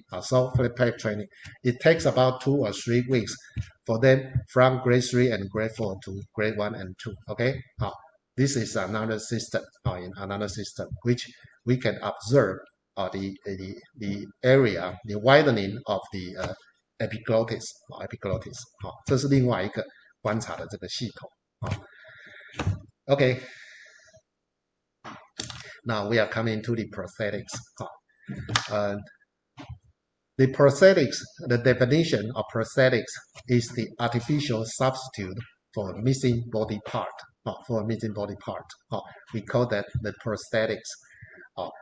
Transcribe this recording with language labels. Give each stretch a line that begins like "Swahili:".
English: It takes about 2 or 3 weeks for them from grade 3 and grade 4 to grade 1 and 2. Okay, this is another system in another system which we can observe the area, the widening of the epiglottis.
Chinese: 这是另外一个观察的这个系统。
English: Okay. Now we are coming to the prosthetics. The prosthetics, the definition of prosthetics is the artificial substitute for a missing body part. We call that the prosthetics.